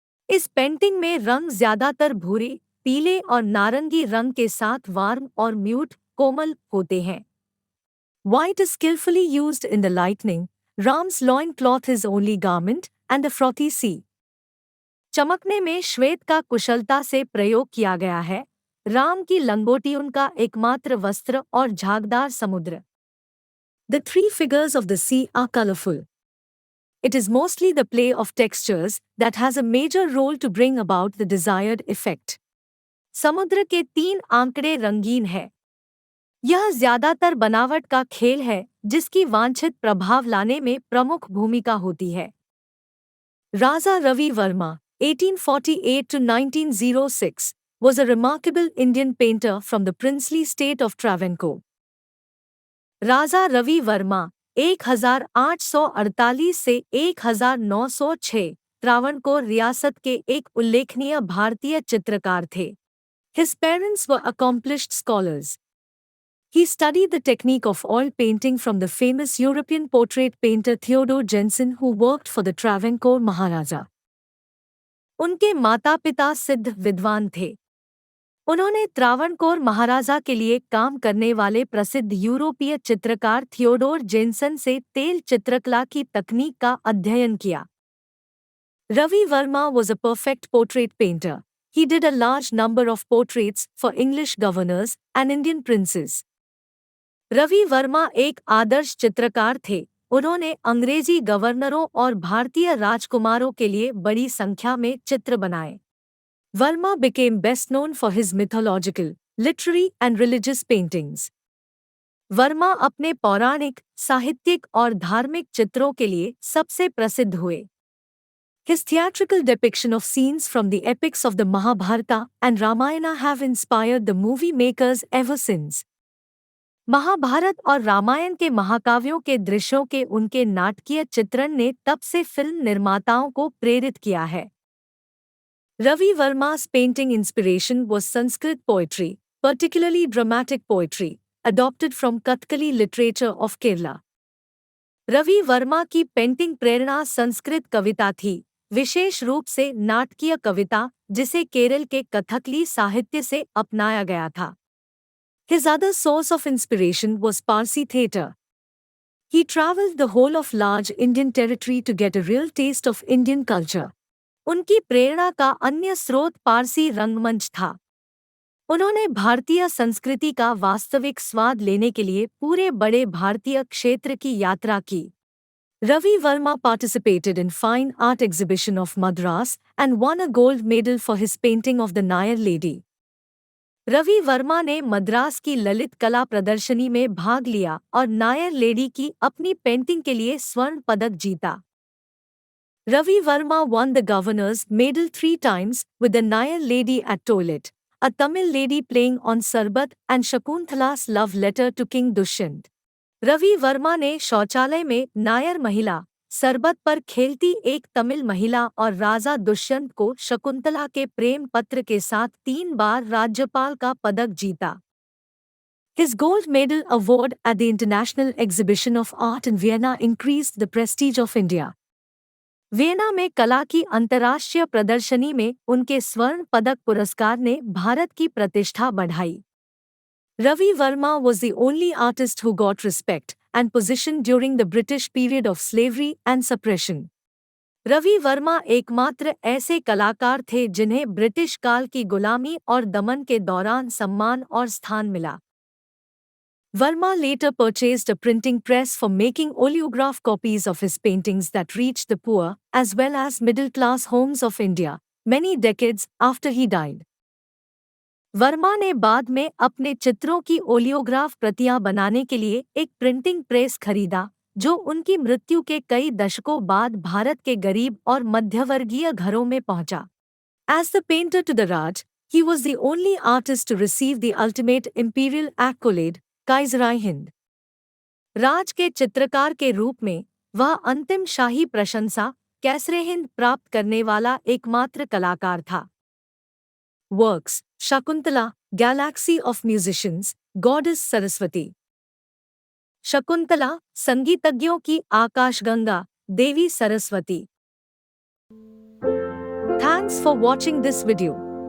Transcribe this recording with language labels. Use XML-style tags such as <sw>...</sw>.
<hi>इस पेंटिंग में रंग ज्यादातर भूरे, पीले और नारंगी रंग के साथ वार्म और म्यूट, कोमल होते हैं.</hi> <en>White is skillfully used in the lightning. Ram's loin cloth is only garment and the frothy sea.</en> <hi>चमकने में श्वेत का कुशलता से प्रयोग किया गया है. राम की लंगोटी उनका एकमात्र वस्त्र और झागदार समुद्र।</hi> <en>The three figures of the sea are colorful. It is mostly the play of textures that has a major role to bring about the desired effect.</en> <hi>समुद्र के तीन आंकड़े रंगीन है। यह ज्यादातर बनावट का खेल है जिसकी वांछित प्रभाव लाने में प्रमुख भूमिका होती है।</hi> <en>Raja Ravi Verma, 1848 to 1906, was a remarkable Indian painter from the princely state of Travancore.</en> <hi>Raja Ravi Varma 1848 से 1906 त्रावणकोर रियासत के एक उल्लेखनीय भारतीय चित्रकार थे।</hi> <en>His parents were accomplished scholars. He studied the technique of oil painting from the famous European portrait painter Theodore Jensen, who worked for the Travancore Maharaja.</en> <hi>उनके माता-पिता सिद्ध विद्वान थे। उन्होंने त्रावणकोर महाराजा के लिए काम करने वाले प्रसिद्ध यूरोपीय चित्रकार थियोडोर जेनसन से तेल चित्रकला की तकनीक का अध्ययन किया।</hi> <en>Ravi Varma was a perfect portrait painter. He did a large number of portraits for English governors and Indian princes.</en> <hi>Ravi Varma एक आदर्श चित्रकार थे। उन्होंने अंग्रेजी गवर्नरों और भारतीय राजकुमारों के लिए बड़ी संख्या में चित्र बनाए।</hi> <en>Verma became best known for his mythological, literary and religious paintings.</en> <hi>Verma अपने पौराणिक, साहित्यिक और धार्मिक चित्रों के लिए सबसे प्रसिद्ध हुए।</hi> <en>His theatrical depiction of scenes from the epics of the Mahabharata and Ramayana have inspired the movie makers ever since.</en> <hi>Mahabharat और रामायण के महाकाव्यों के दृश्यों के उनके नाटकीय चित्रण ने तब से फिल्म निर्माताओं को प्रेरित किया है।</hi> <en>Ravi Verma's painting inspiration was Sanskrit poetry, particularly dramatic poetry, adopted from Kathkali literature of Kerala.</en> <hi>Ravi Varma की पेंटिंग प्रेरणा संस्कृत कविता थी, विशेष रूप से नाटकीय कविता जिसे केरल के कथकली साहित्य से अपनाया गया था।</hi> <en>His other source of inspiration was Parsi theatre. He traveled the whole of large Indian territory to get a real taste of Indian culture.</en> <hi>उनकी प्रेरणा का अन्य स्रोत पारसी रंगमंच था। उन्होंने भारतीय संस्कृति का वास्तविक स्वाद लेने के लिए पूरे बड़े भारतीय क्षेत्र की यात्रा की।</hi> <en>Ravi Varma participated in Fine Art Exhibition of Madras and won a gold medal for his painting of the Nayar Lady.</en> <hi>Ravi Varma ने मद्रास की ललित कला प्रदर्शनी में भाग लिया और नायर लेडी की अपनी पेंटिंग के लिए स्वर्ण पदक जीता।</hi> <en>Ravi Verma won the Governor's Medal 3 times with the Nayar Lady at Toilet, a Tamil lady playing on Sarbat, and Shakunthala's love letter to King Dushyant.</en> <hi>Ravi Varma ने शौचालय में नायर महिला, सरबत पर खेलती एक तमिल महिला और राजा दुष्यंत को शकुंतला के प्रेम पत्र के साथ 3 बार राज्यपाल का पदक जीता।</hi> <en>His gold medal award at the International Exhibition of Art in Vienna increased the prestige of India.</en> <hi>Vienna में कला की अंतर्राष्ट्रीय प्रदर्शनी में उनके स्वर्ण पदक पुरस्कार ने भारत की प्रतिष्ठा बढ़ाई।</hi> <en>Ravi Varma was the only artist who got respect and position during the British period of slavery and suppression.</en> <hi>Ravi Varma एकमात्र ऐसे कलाकार थे जिन्हें ब्रिटिश काल की गुलामी और दमन के दौरान सम्मान और स्थान मिला।</hi> <en>Verma later purchased a printing press for making oleograph copies of his paintings that reached the poor as well as middle-class homes of India, many decades after he died.</en> <hi>Verma ने बाद में अपने चित्रों की ओलियोग्राफ प्रतियां बनाने के लिए एक प्रिंटिंग प्रेस खरीदा, जो उनकी मृत्यु के कई दशकों बाद भारत के गरीब और मध्यवर्गीय घरों में पहुंचा।</hi> <en>As the painter to the Raj, he was the only artist to receive the ultimate imperial accolade, काइज़र-i-हिंद।</en> <hi>राज के चित्रकार के रूप में वह अंतिम शाही प्रशंसा कैसर-ए-हिंद प्राप्त करने वाला एकमात्र कलाकार था।</hi> <en>Works: Shakuntala, galaxy of musicians, goddess Saraswati.</en> <hi>Shakuntala, संगीतज्ञों की आकाशगंगा, देवी Saraswati.</hi> <en>Thanks for watching this video.</en>